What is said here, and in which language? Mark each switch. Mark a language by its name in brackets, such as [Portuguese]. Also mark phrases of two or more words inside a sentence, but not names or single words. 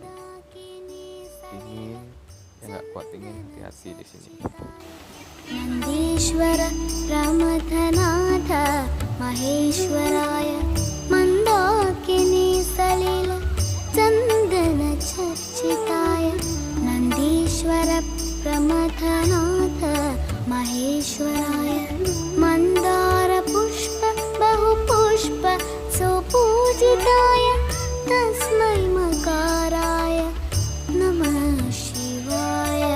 [Indonesian] Dingin, ya nggak kuat dingin, hati-hati di sini. [Sanskrit] नन्दीश्वर रमाधनाथ महेश्वराय मन्दाकिनी सलिल चन्दन चर्चिताय. नन्दीश्वर रमाधनाथ महेश्वराय मन्दार पुष्प बहु पुष्प सुपूजिताय तस्मै मकाराय नमः शिवाय.